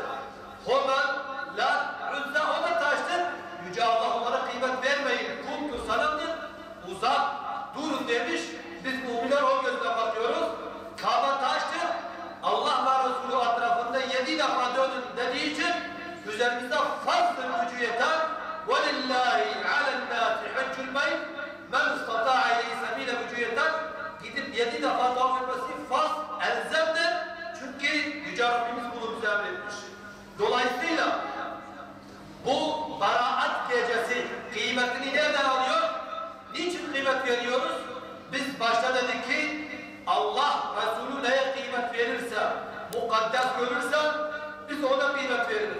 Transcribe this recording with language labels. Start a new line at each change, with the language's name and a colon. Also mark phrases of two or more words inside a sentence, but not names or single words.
Turkish: Homen, Lat, Uzza o da taştır. Yüce Allah onlara kıymet vermeyin. Kuntu sanamdır. Uzak, durun demiş. Biz müminler o gözle bakıyoruz. Kabe taştır. Allah ve Resulü etrafında 7 defa dönün dediği için üzerimizde fazla gücü yeter.
Arabic: وَلِلَّهِ عَلَى النَّاسِ حَجُّ الْبَيْتِ مَنْ اسْتَطَاعَ اِلَيْهِ سَب۪يلَ
Turkish: gücü yeter. Gidip 7 defa tavaf etmesi farz, elzemdir. Çünkü Yüce Rabbimiz bunu bize emretmiş. Dolayısıyla bu baraat gecesi kıymetini nereden alıyor? Niçin kıymet veriyoruz? Biz başta dedik ki Allah Resulü neye kıymet verirse, mukaddes görürse biz ona kıymet veririz.